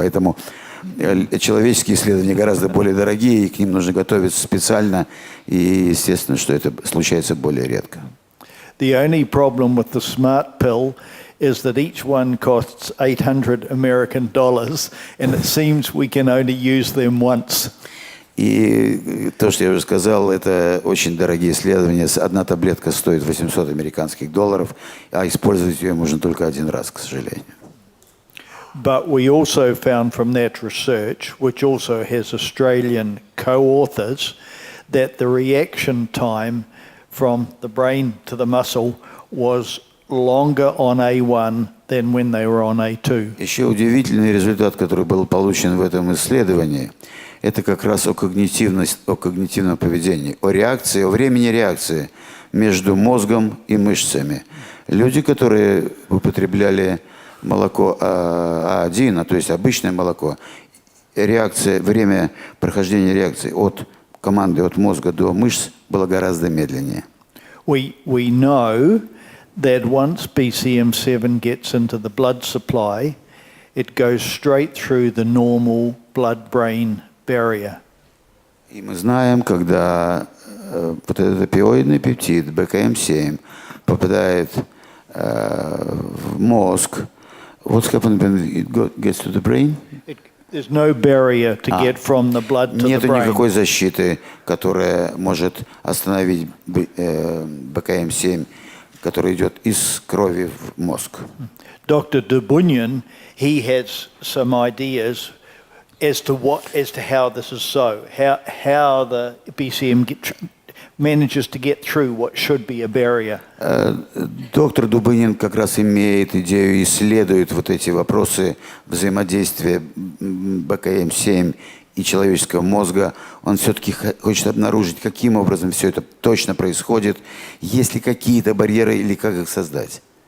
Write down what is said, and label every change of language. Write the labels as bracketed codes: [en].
[ru] Поэтому человеческие исследования гораздо более дорогие, и к ним нужно готовиться специально, и естественно, что это случается более редко. [en] The only problem with the smart pill is that each one costs $800 American, and it seems we can only use them once. [ru] И то, что я уже сказал, это очень дорогие исследования. Одна таблетка стоит $800 американских, а использовать ее можно только один раз, к сожалению. [en] But we also found from that research, which also has Australian co-authors, that the reaction time from the brain to the muscle was longer on A1 than when they were on A2. [ru] Еще удивительный результат, который был получен в этом исследовании, это как раз о когнитивном поведении, о реакции, о времени реакции между мозгом и мышцами. Люди, которые употребляли молоко А1, то есть обычное молоко, время прохождения реакции от команды от мозга до мышц было гораздо медленнее. [en] We know that once BCM7 gets into the blood supply, it goes straight through the normal blood-brain barrier. [ru] И мы знаем, когда вот этот опиоидный пептид БКМ7 попадает в мозг, [en] what's happened when it gets to the brain? There's no barrier to get from the blood to the [ru] Нету [en] brain. [ru] никакой защиты, которая может остановить БКМ7, который идет из крови в мозг. [en] Dr. Dubunyan, he has some ideas as to how this is so, how the BCM manages to get through what should be a barrier. [ru] Доктор Дубынин как раз имеет идею, исследует вот эти вопросы взаимодействия БКМ7 и человеческого мозга. Он все-таки хочет обнаружить, каким образом все это точно происходит, есть ли какие-то барьеры или как их создать.